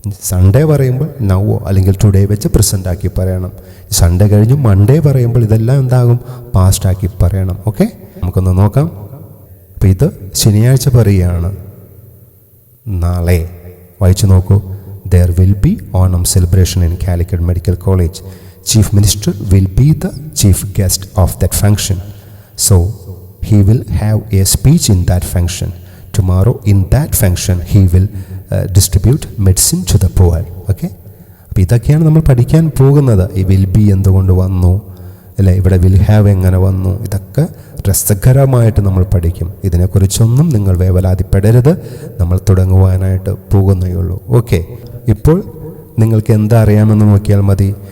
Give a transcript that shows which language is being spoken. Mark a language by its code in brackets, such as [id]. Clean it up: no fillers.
[ml] Sunday പറയുമ്പോൾ നൗവോ അല്ലെങ്കിൽ today വെച്ച് പ്രസൻ്റാക്കി പറയണം. സൺഡേ കഴിഞ്ഞ് മൺഡേ പറയുമ്പോൾ ഇതെല്ലാം എന്താകും, പാസ്റ്റാക്കി പറയണം. ഓക്കെ, നമുക്കൊന്ന് നോക്കാം. അപ്പോൾ ഇത് ശനിയാഴ്ച പറയുകയാണ്, നാളെ വായിച്ചു നോക്കൂ. [en] There will be Onam celebration in Calicut Medical College. Chief Minister will be the chief guest of that function. So, he will have a speech in that function. Tomorrow in that function, he will distribute medicine to the poor. Okay? [ml] അപ്പോൾ ഇതൊക്കെയാണ് നമ്മൾ പഠിക്കാൻ പോകുന്നത്. ഈ will be എന്തുകൊണ്ട് വന്നു, അല്ലേ, ഇവിടെ വിൽ ഹാവ് എങ്ങനെ വന്നു, ഇതൊക്കെ രസകരമായിട്ട് നമ്മൾ പഠിക്കും. ഇതിനെക്കുറിച്ചൊന്നും നിങ്ങൾ വേവലാതിപ്പെടരുത്, നമ്മൾ തുടങ്ങുവാനായിട്ട് പോകുന്നേ ഉള്ളൂ. ഓക്കെ, ഇപ്പോൾ നിങ്ങൾക്ക് എന്താ അറിയാമെന്ന് നോക്കിയാൽ മതി.